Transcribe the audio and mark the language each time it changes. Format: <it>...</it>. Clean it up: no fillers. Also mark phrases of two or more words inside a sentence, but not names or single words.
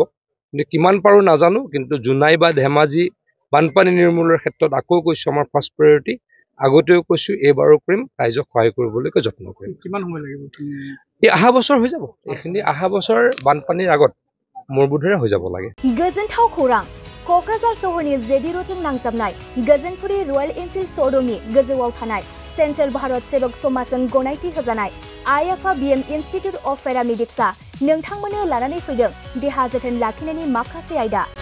<as>কিন্তু কিমান পাৰো নাজানো, কিন্তু জোনাই বা ধেমাজি বানপানী নিৰ্মূলৰ ক্ষেত্ৰত আকৌ কৈছো আমাৰ</as> <en>first priority.</en> <as>আগতেও কৈছো, এইবাৰো কৰিম, ৰাইজক সহায় কৰিবলৈকে যত্ন কৰিম। কিমান সময় লাগিব? এই 1/2 বছৰ হৈ যাব। এইখিনি 1/2 বছৰ বানপানীৰ আগত মোৰ বোধেৰে হৈ যাব লাগে।</as> <brx>गोजोनथाव खौरां क'क्राझार सहरनि जेडि र'डजों नांजाबनाय गोजोनपुरी रयेल एनफिल्ड श'रुमनि गोजौआव थानाय सेन्ट्रेल भारत सेबक समाजजों गनायथि होजानाय आइएफआ बीएम इन्स्टिट्यूट अफ पेरामेडिक्सआ नोंथांमोननो लानानै फैदों देहा जोथोन लाखिनायनि माखासे आयदा।</brx>